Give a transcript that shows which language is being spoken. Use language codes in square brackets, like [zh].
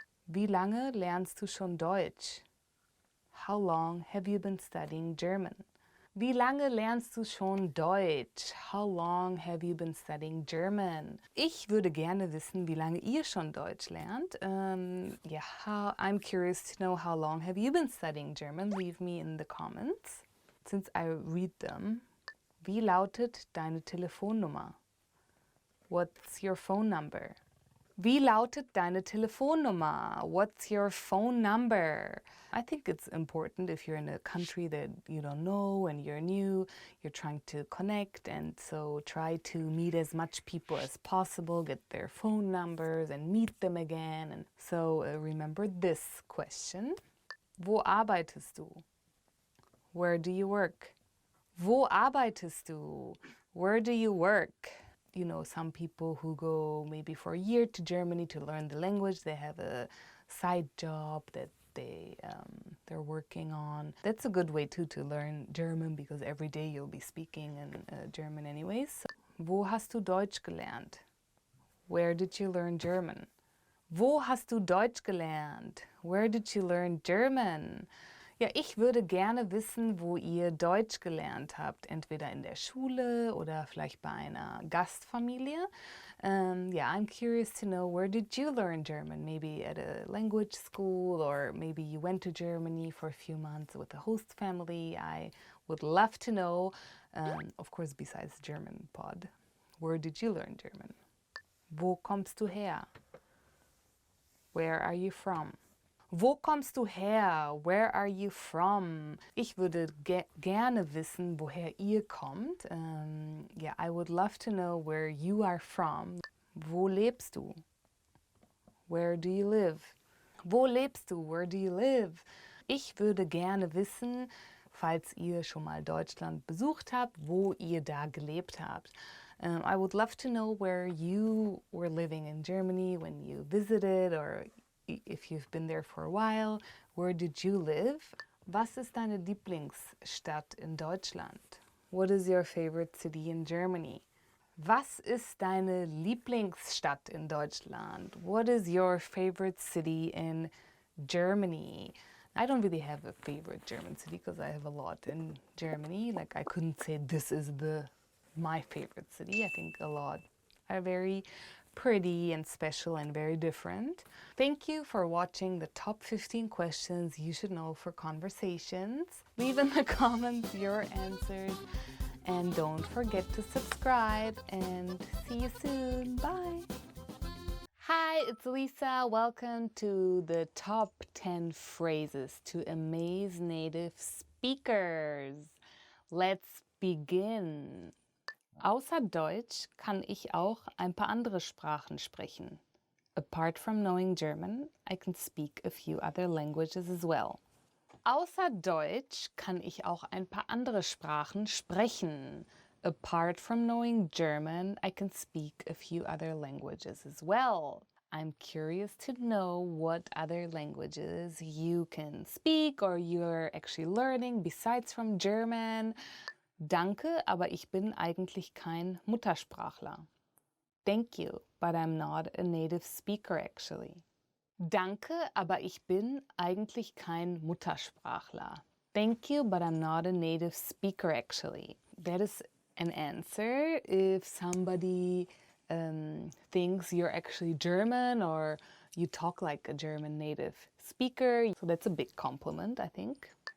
[de] Wie lange lernst du schon Deutsch? [en] How long have you been studying German? [de] Wie lange lernst du schon Deutsch? [en] How long have you been studying German? [de] Ich würde gerne wissen, wie lange ihr schon Deutsch lernt. [en] I'm curious to know, how long have you been studying German? Leave me in the comments, since I read them. [de] Wie lautet deine Telefonnummer? [en] What's your phone number? [de] Wie lautet deine Telefonnummer? [en] What's your phone number? I think it's important if you're in a country that you don't know and you're new, you're trying to connect, and so try to meet as much people as possible, get their phone numbers and meet them again. And so remember this question. [de] Wo arbeitest du? [en] Where do you work? [de] Wo arbeitest du? [en] Where do you work? You know, some people who go maybe for a year to Germany to learn the language, they have a side job that they're working on. That's a good way too to learn German, because every day you'll be speaking in German anyways. [de] Wo hast du Deutsch gelernt? [en] Where did you learn German? [de] Wo hast du Deutsch gelernt? [en] Where did you learn German? [de] Ja, ich würde gerne wissen, wo ihr Deutsch gelernt habt, entweder in der Schule oder vielleicht bei einer Gastfamilie. [en] I'm curious to know, where did you learn German? Maybe at a language school, or maybe you went to Germany for a few months with a host family. I would love to know, of course, besides German pod. Where did you learn German? [de] Wo kommst du her? [en] Where are you from? [de] Wo kommst du her? [en] Where are you from? [de] Ich würde gerne wissen, woher ihr kommt. [en] I would love to know where you are from. [de] Wo lebst du? [en] Where do you live? Wo lebst du? Where do you live? [de] Ich würde gerne wissen, falls ihr schon mal Deutschland besucht habt, wo ihr da gelebt habt. [en] I would love to know where you were living in Germany when you visited, or if you've been there for a while. Where did you live? [de] Was ist deine Lieblingsstadt in Deutschland? [en] What is your favorite city in Germany? [de] Was ist deine Lieblingsstadt in Deutschland? [en] What is your favorite city in Germany. I don't really have a favorite German city because I have a lot in Germany. Like I couldn't say this is my favorite city. I think a lot are very pretty and special and very different. Thank you for watching the top 15 questions you should know for conversations. Leave in the comments your answers and don't forget to subscribe and see you soon. Bye. Hi, it's Lisa. Welcome to the top 10 phrases to amaze native speakers. Let's begin. [de] Außer Deutsch kann ich auch ein paar andere Sprachen sprechen. [en] Apart from knowing German, I can speak a few other languages as well. [de] Außer Deutsch kann ich auch ein paar andere Sprachen sprechen. [en] Apart from knowing German, I can speak a few other languages as well. I'm curious to know what other languages you can speak or you're actually learning besides from German. [de] Danke, aber ich bin eigentlich kein Muttersprachler. [en] Thank you, but I'm not a native speaker actually. [de] Danke, aber ich bin eigentlich kein Muttersprachler. [en] Thank you, but I'm not a native speaker actually. That is an answer if somebody thinks you're actually German or you talk like a German native speaker. So that's a big compliment, I think.